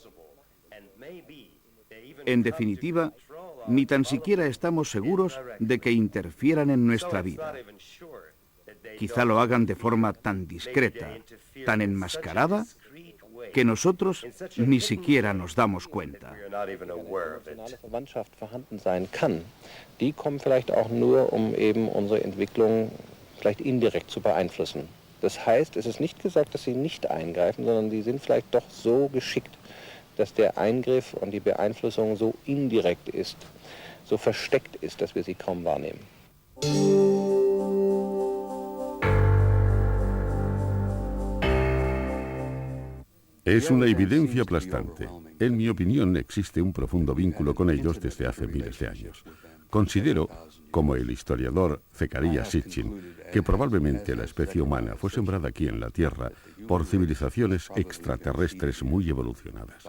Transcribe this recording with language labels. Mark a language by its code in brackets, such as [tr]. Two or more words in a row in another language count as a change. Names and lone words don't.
[es] En definitiva, ni tan siquiera estamos seguros de que interfieran en nuestra vida. Quizá lo hagan de forma tan discreta, tan enmascarada, que nosotros ni siquiera nos damos cuenta. [de] Die kommen vielleicht auch nur, eben unsere Entwicklung vielleicht indirekt zu beeinflussen. Das heißt, es ist nicht gesagt, dass sie nicht eingreifen, sondern sie sind vielleicht doch so geschickt, dass der Eingriff und die Beeinflussung so indirekt ist, so versteckt ist, dass wir sie kaum wahrnehmen. [es] Es una evidencia aplastante. En mi opinión, existe un profundo vínculo con ellos desde hace miles de años. Considero, como el historiador Zecharia Sitchin, que probablemente la especie humana fue sembrada aquí en la Tierra por civilizaciones extraterrestres muy evolucionadas.